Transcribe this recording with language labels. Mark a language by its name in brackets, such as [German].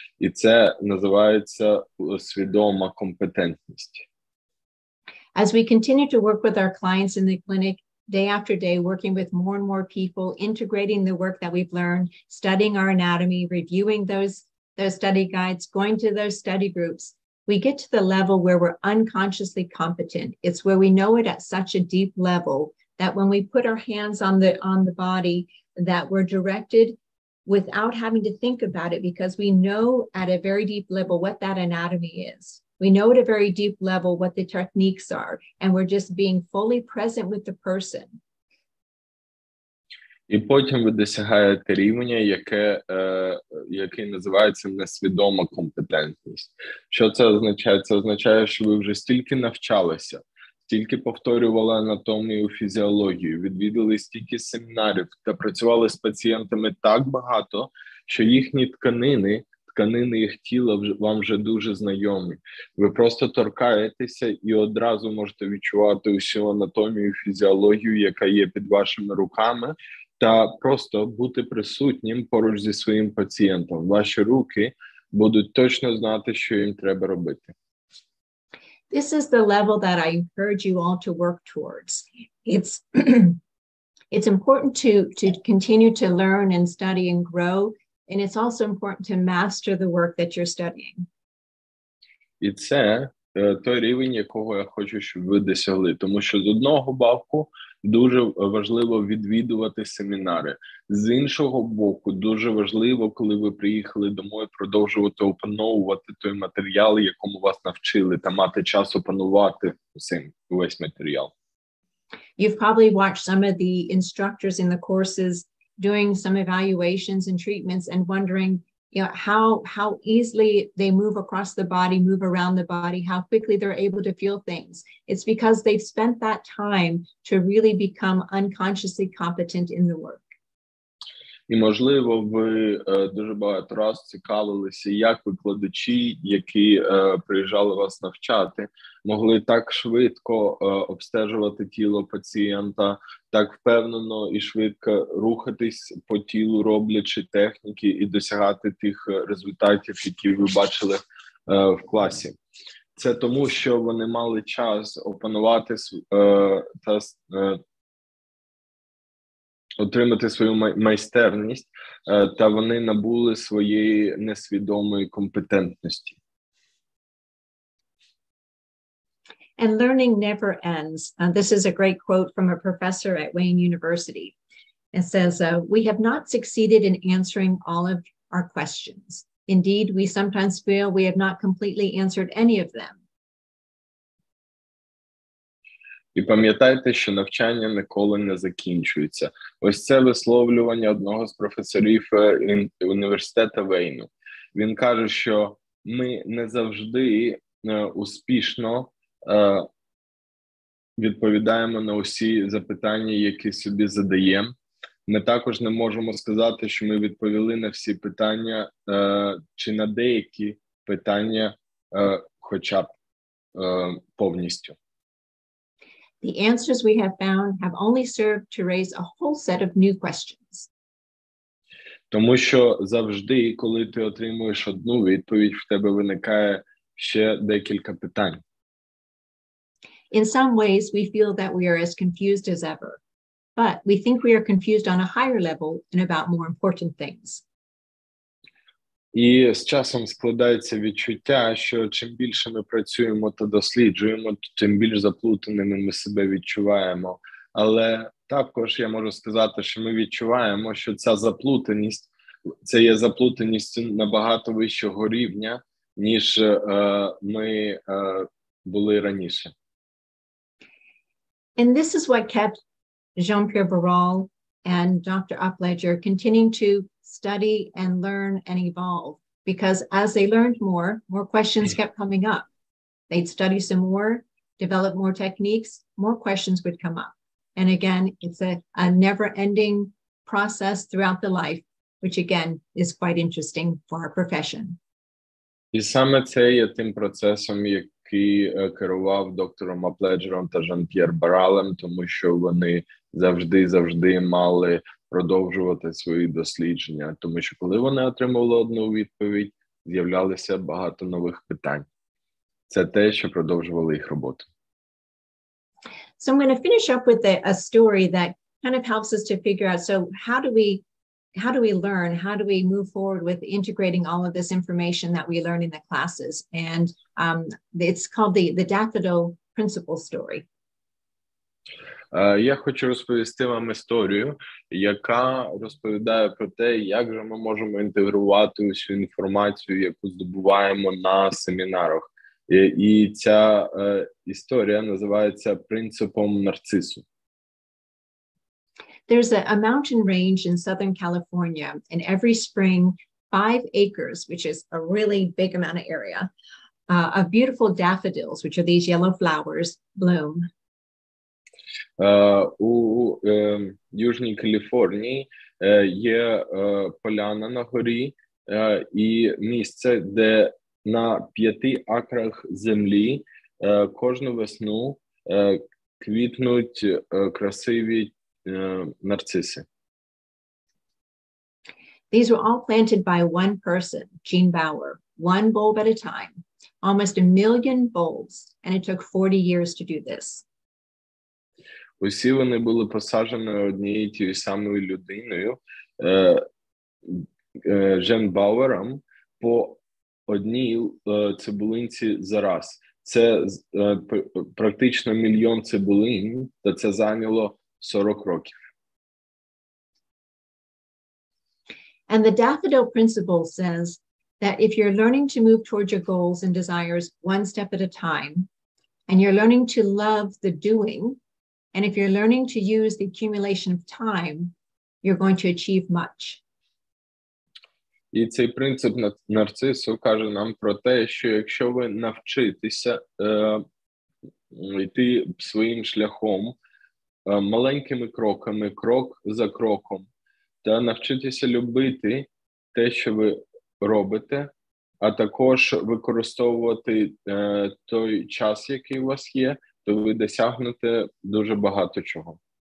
[Ukrainian] І це називається свідома компетентність. [English] As we continue to work with our clients in the clinic, day after day, working with more and more people, integrating the work that we've learned, studying our anatomy, reviewing those study guides, going to those study groups, we get to the level where we're unconsciously competent. It's where we know it at such a deep level that when we put our hands on the body, that we're directed without having to think about it, because we know at a very deep level what that anatomy is. We know at a very deep level what the techniques are, and we're just being fully present with the person. [Ukrainian] І потім ви досягаєте рівня, який називається несвідома компетентність. Що це означає? Це означає, що ви вже стільки навчалися, стільки повторювали анатомію, фізіологію, відвідали стільки семінарів та працювали з пацієнтами так багато, що їхні тканини їх тіла вам вже дуже знайомі. Ви просто торкаєтеся і одразу можете відчувати усю анатомію, фізіологію, яка є під вашими руками, та просто бути присутнім поруч зі своїм пацієнтом. Ваші руки будуть точно знати, що їм треба робити. [English] This is the level that I encourage you all to work towards. It's important to continue to learn and study and grow. And it's also important to master the work that you're studying. [Ukrainian] І це той рівень, якого я хочу, щоб ви досягли. Тому що з одного боку дуже важливо відвідувати семінари. З іншого боку, дуже важливо, коли ви приїхали домой, продовжувати опановувати той матеріал, якому вас навчили, та мати час опанувати весь матеріал. [English] You've probably watched some of the instructors in the courses doing some evaluations and treatments and wondering, how easily they move across the body, move around the body, how quickly they're able to feel things. It's because they've spent that time to really become unconsciously competent in the work. [Ukrainian] І, можливо, ви дуже багато раз цікавилися, як викладачі, які приїжджали вас навчати, могли так швидко обстежувати тіло пацієнта, так впевнено і швидко рухатись по тілу, роблячи техніки і досягати тих результатів, які ви бачили в класі. Це тому, що вони мали час опанувати та отримати свою майстерність, та вони набули своєї несвідомої компетентності. [English] And learning never ends. This is a great quote from a professor at Wayne University. It says, we have not succeeded in answering all of our questions. Indeed, we sometimes feel we have not completely answered any of them. [Ukrainian] І пам'ятайте, що навчання ніколи не закінчується. Ось це висловлювання одного з професорів університету Вейну. Він каже, що ми не завжди успішно відповідаємо на усі запитання, які собі задаємо. Ми також не можемо сказати, що ми відповіли на всі питання, чи на деякі питання хоча б повністю. [English] The answers we have found have only served to raise a whole set of new questions. [Ukrainian] Тому що завжди, коли ти отримуєш одну відповідь, в тебе виникає ще декілька питань. [English] In some ways, we feel that we are as confused as ever, but we think we are confused on a higher level and about more important things. [Ukrainian] І з часом складається відчуття, що чим більше ми працюємо та досліджуємо, тим більш заплутаними ми себе відчуваємо. Але також я можу сказати, що ми відчуваємо, що ця заплутаність, це є заплутаність набагато вищого рівня, ніж ми були раніше. [English] And this is what kept Jean-Pierre Barral and Dr. Aplejera continuing to study and learn and evolve, because as they learned more questions kept coming up. They'd study some more, develop more techniques, more questions would come up. And again, it's a never-ending process throughout the life, which again is quite interesting for our profession. [Ukrainian] І саме це є тим процесом, який керував доктором Апледжером та Жан-П'єр Баралем, тому що вони завжди мали продовжувати свої дослідження, тому що коли вони отримували одну відповідь, з'являлося багато нових питань. Це те, що продовжувало їх роботу. [English] So I'm going to finish up with a story that kind of helps us to figure out, so how do we learn? How do we move forward with integrating all of this information that we learn in the classes? And it's called the daffodil principle story. [Ukrainian] Я хочу розповісти вам історію, яка розповідає про те, як же ми можемо інтегрувати усю інформацію, яку здобуваємо на семінарах. І ця історія називається принципом нарцису. [English] There's a mountain range in Southern California, and every spring, 5 acres, which is a really big amount of area, of beautiful daffodils, which are these yellow flowers, bloom. [Ukrainian] У Южній Каліфорнії є поляна на горі і місце, де на 5 акрах землі кожну весну квітнуть красиві нарциси. [English] These were all planted by one person, Gene Bauer, one bulb at a time, almost 1 million bulbs, and it took 40 years to do this. [Ukrainian] Усі вони були посаджені однією тією самою людиною, Жен Бауером, по одній цибулинці за раз. Це практично 1 мільйон цибулин, та це зайняло 40 років. [English] And the daffodil principle says that if you're learning to move towards your goals and desires one step at a time, and you're learning to love the doing, and if you're learning to use the accumulation of time, you're going to achieve much. [Ukrainian] І цей принцип нарцису каже нам про те, що якщо ви навчитеся йти своїм шляхом, маленькими кроками, крок за кроком, та навчитися любити те, що ви робите, а також використовувати той час, який у вас є, то ви досягнете дуже багато чого.